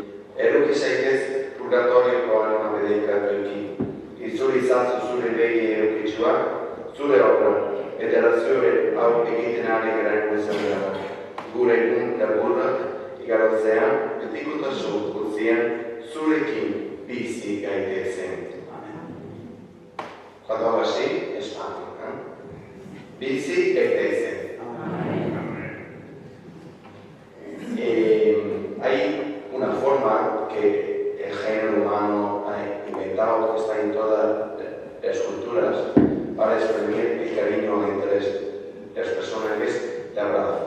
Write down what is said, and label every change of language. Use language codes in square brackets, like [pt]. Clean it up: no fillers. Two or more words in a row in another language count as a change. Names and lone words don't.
[eu] Eruki zaitez purgatorioko anima bedeikatuekin. Itzuri izazu zure begi erukitzuak, zure obra, eta zure hau egiten ari garen guztiak. Gure egun laburrak, igarotzean, betikotasun guztien, zurekin bizi gaitezen. [es] Cuando hago así, es fácil. [eu] Bizi gaitezen. [es] Hay una forma que el género humano ha inventado, que está en todas las culturas, para exprimir el cariño entre las personas, que es el abrazo.